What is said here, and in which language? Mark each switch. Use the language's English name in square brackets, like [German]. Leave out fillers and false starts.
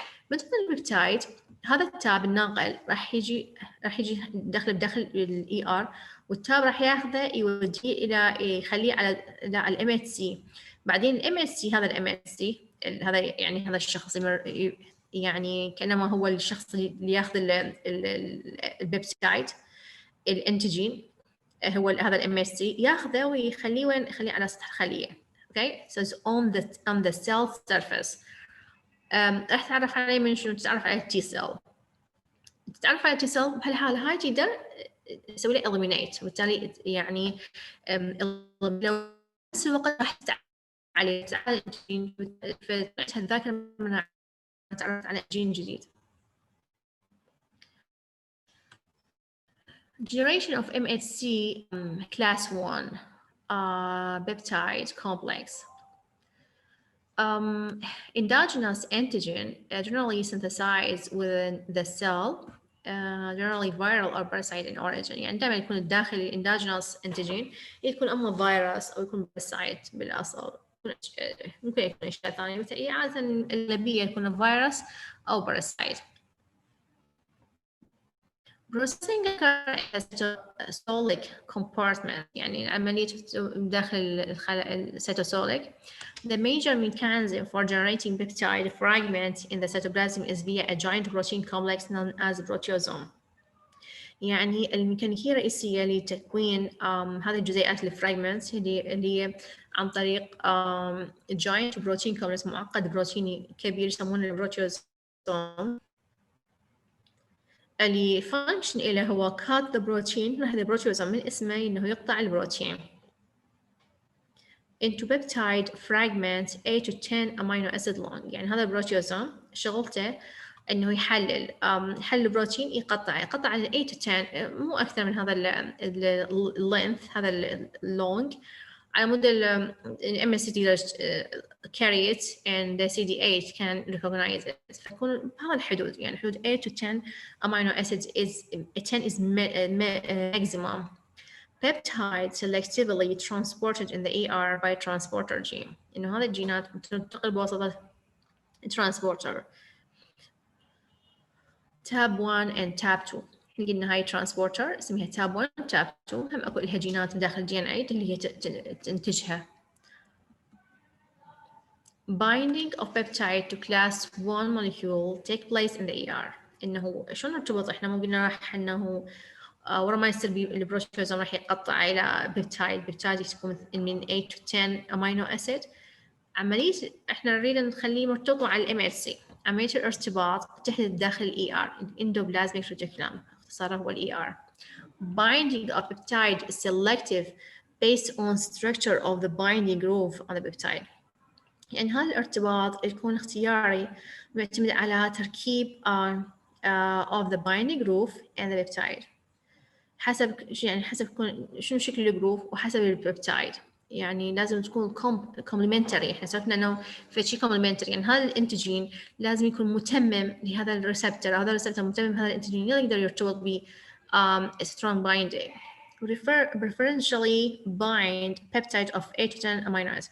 [Arabic] مثل البيبتايد هذا التاب الناقل راح يجي بداخل الاي ار، والتاب راح ياخذه يوديه الى يخليه على الام اتش سي. بعدين الام اتش سي هذا الام اتش سي هذا يعني هذا الشخص يعني كانما هو الشخص اللي ياخذ البيبتايد الانتيجين هو هذا الام اس سي ياخذه ويخليه وين؟ يخليه على سطح الخليه. [English] Okay so it's on the cell surface. [Arabic] راح تعرف عليه من شنو؟ تتعرف على التي سيل. تتعرف على التي سيل بهالحاله هاي تقدر تسوي له eliminate، وبالتالي يعني لو نفس الوقت راح عليه جين فتعيش الذاكره من تعرفت على جين جديد. [English] Generation of MHC class 1 peptide complex. Endogenous antigen generally synthesized within the cell, generally viral or parasite in origin. [Arabic] يعني دائما يكون الداخلي endogenous antigen يكون اما فيروس او يكون parasite بالاصل، ممكن يكون اشياء ثانيه مثل عاده الاغلبيه يكون فيروس او parasite. [English] Processing cytosolic compartment [Arabic] يعني عملية داخل السيتوسوليك. [English] The major mechanism for generating peptide fragments in the cytoplasm is via a giant protein complex known as proteasome. [Arabic] يعني الميكانيكية الرئيسية لتكوين هذه الجزيئات الفراغمنتس اللي عن طريق [English] giant protein complex، [Arabic] معقد بروتيني كبير يسمونه البروتيوزوم. اللي [English] function [Arabic] إله هو [English] cut the protein. [Arabic] هذا بروتيوزوم من اسمه إنه يقطع البروتين [English] into peptide fragments 8 to 10 amino acid long. [Arabic] يعني هذا البروتيوزوم شغلته إنه يحلل البروتين، يقطع على [English] 8 to 10 [Arabic] مو أكثر من هذا length، هذا long، على مود ال MSCD [English] carry it and the CD8 can recognize it. [Arabic] فيكون بهذا الحدود، يعني حدود [English] 8 to 10 amino acids is 10 is maximum. Peptide selectively transported in the ER by transporter gene. [Arabic] إنه هذه الجينات تنتقل بواسطة transporter. [English] tab 1 and tab 2. [Arabic] قلنا هاي transporter اسمها tab 1 tab 2، هم أكو لها جينات داخل DNA اللي هي تنتجها. [English] Binding of peptide to class 1 molecule take place in the ER. [Arabic] إنه شلون نرتبط؟ إحنا مو قلنا راح إنه ورا ما يصير البروتيوزوم راح يقطع إلى بيبتايد يكون من [English] 8 to 10 amino acid. [Arabic] عملية إحنا نريد نخليه مرتبط على الMHC. عملية الارتباط تحدث داخل ER endoplasmic reticulum، اختصاره هو ER. [English] Binding of peptide is selective based on structure of the binding groove on the peptide. [Arabic] يعني هذا الارتباط يكون اختياري معتمد على تركيب [English] of the binding groove and the peptide. [Arabic] حسب شنو شكل الجروف وحسب البيبتايد. يعني لازم تكون complementary. احنا سوينا انه في شيء complementary، يعني هذا الانتجين لازم يكون متمم لهذا الريسبتور، هذا الريسبتور متمم بهذا الانتجين يقدر يرتبط ب [English] strong binding. preferentially bind peptide of 8 to 10 amino acids.